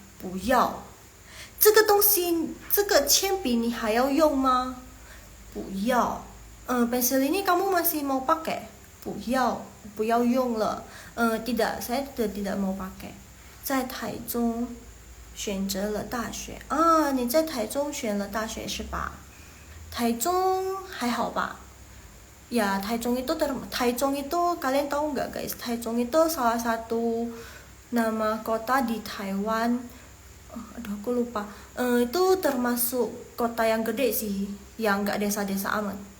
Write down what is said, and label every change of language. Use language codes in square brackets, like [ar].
[zh] 不要这个东西，这个铅笔你还要用吗？不要。 [id] pensil ini kamu masih mau pakai? [zh] 不要用了。 [id] tidak, saya sudah tidak mau pakai. [zh] 在台中选择了大学啊，你在台中选了大学是吧？台中还好吧？ [id] Ya, Taichung itu kalian tahu nggak guys? Taichung itu salah satu nama kota di Taiwan. Aduh aku lupa. Itu termasuk kota yang gede sih, yang nggak desa-desa amat.